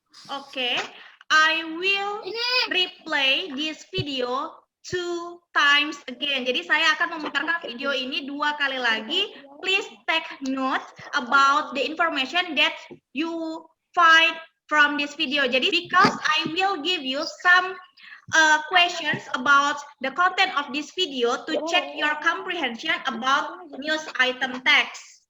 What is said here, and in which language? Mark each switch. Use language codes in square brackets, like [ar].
[en] Okay, I will replay this video 2 times again. [id] Jadi saya akan memutarkan video ini 2 kali lagi. [en] Please take note about the information that you find from this video. [id] Jadi [en] because I will give you some questions about the content of this video to check your comprehension about news item text.